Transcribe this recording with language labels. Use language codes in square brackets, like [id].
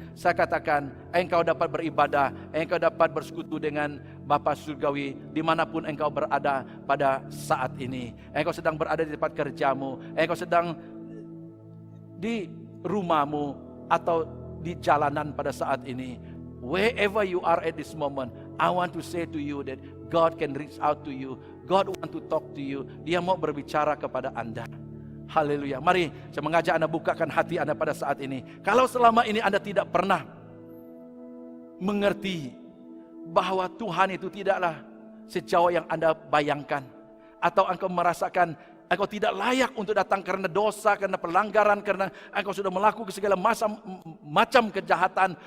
[id] Saya katakan, engkau dapat beribadah, engkau dapat bersekutu dengan Bapa Surgawi dimanapun engkau berada pada saat ini. Engkau sedang berada di tempat kerjamu, engkau sedang di rumahmu, atau di jalanan pada saat ini. [en] Wherever you are at this moment, I want to say to you that God can reach out to you. God want to talk to you. Dia mau berbicara kepada Anda. Haleluya. [id] Mari saya mengajak Anda bukakan hati Anda pada saat ini. Kalau selama ini Anda tidak pernah mengerti bahwa Tuhan itu tidaklah sejauh yang Anda bayangkan, atau engkau merasakan engkau tidak layak untuk datang karena dosa, karena pelanggaran, karena engkau sudah melakukan segala macam kejahatan.